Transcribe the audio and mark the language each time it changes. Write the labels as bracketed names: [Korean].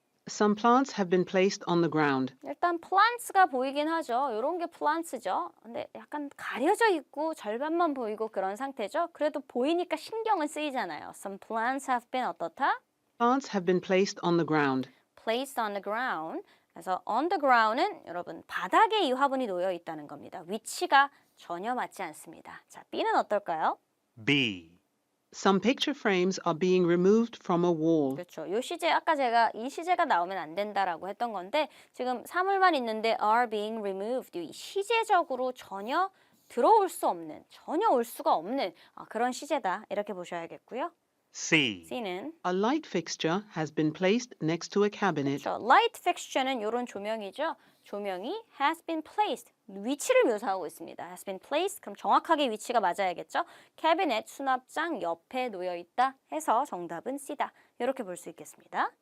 [English] Some plants have been placed on the ground. [Korean] 일단 plants가 보이긴 하죠. 이런 게 plants죠. 근데 약간 가려져 있고 절반만 보이고 그런 상태죠. 그래도 보이니까 신경은 쓰이잖아요. [English] Some plants have been [Korean] 어떻다? [English] Plants have been placed on the ground. placed on the ground. [Korean] 그래서 on the ground은 여러분 바닥에 이 화분이 놓여 있다는 겁니다. 위치가 전혀 맞지 않습니다. 자, B는 어떨까요? [English] B, Some picture frames are being removed from a wall. [Korean] 그렇죠. 이 시제 아까 제가 이 시제가 나오면 안 된다라고 했던 건데 지금 사물만 있는데 [English] are being removed [Korean] 이 시제적으로 전혀 들어올 수 없는 전혀 올 수가 없는 그런 시제다 이렇게 보셔야겠고요. [English] C, [Korean] C는 [English] A light fixture has been placed next to a cabinet. [Korean] 그렇죠. light fixture는 이런 조명이죠. 조명이 [English] has been placed [Korean] 위치를 묘사하고 있습니다. [English] has been placed [Korean] 그럼 정확하게 위치가 맞아야겠죠. cabinet 수납장 옆에 놓여 있다 해서 정답은 C다. 이렇게 볼 수 있겠습니다.